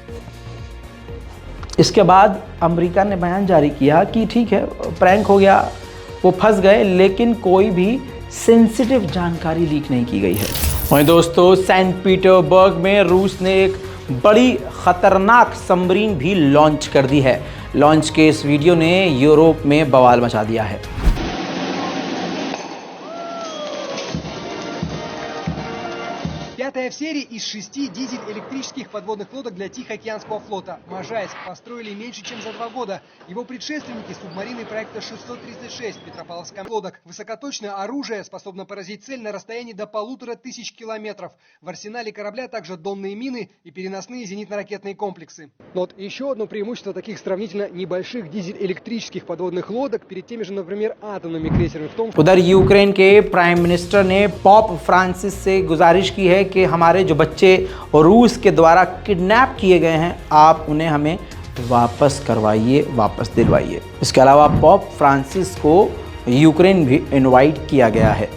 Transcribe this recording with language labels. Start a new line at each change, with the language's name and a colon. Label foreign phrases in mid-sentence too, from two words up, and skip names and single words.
Hindi: इसके बाद अमेरिका ने बयान जारी किया कि ठीक है प्रैंक हो गया, वो फंस गए, लेकिन कोई भी सेंसिटिव जानकारी लीक नहीं की गई है। वहीं दोस्तों सेंट पीटर्सबर्ग में रूस ने एक बड़ी खतरनाक सबमरीन भी लॉन्च कर दी है। लॉन्च के इस वीडियो ने यूरोप में बवाल मचा दिया है।
Russian: Пятая в серии из 6 дизель-электрических подводных лодок для Тихоокеанского флота. Можайск построили меньше, чем за 2 года. Его предшественники – субмарины проекта 636 Петропавловская лодок. Высокоточное оружие способно поразить цель на расстоянии до 1500 километров. В арсенале корабля также донные мины и переносные зенитно-ракетные комплексы. Но вот еще одно преимущество таких сравнительно небольших дизель-электрических подводных лодок перед теми же, например, атомными крейсерами в том, что...
Hindi: उधर यूक्रेन के
English: prime minister
Hindi: ने पोप फ्रांसिस से गुजारिश की है कि हमारे जो बच्चे रूस के द्वारा किडनैप किए गए हैं, आप उन्हें हमें वापस करवाइए, वापस दिलवाइए। इसके अलावा पोप फ्रांसिस को यूक्रेन भी इनवाइट किया गया है।